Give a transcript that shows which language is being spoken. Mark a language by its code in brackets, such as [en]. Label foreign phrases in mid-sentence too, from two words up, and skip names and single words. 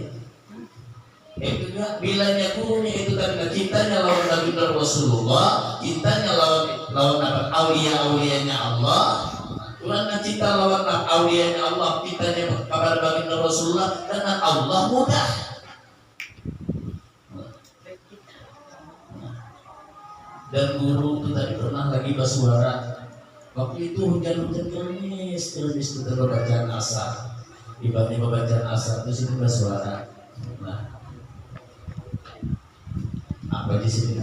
[id] Itu juga bilanya gurunya itu tadi cintanya lawan Nabi Rasulullah, cintanya lawan aulia-aulianya Allah. Karena cinta lawan aulianya Allah, cintanya kepada baginda Rasulullah dengan Allah mudah. Dan guru itu tadi pernah lagi bersuara. Waktu itu hujan-hujan gerimis itu bacaan asar. Tiba-tiba bacaan asar itu situ bersuara. Nah, apa di sini?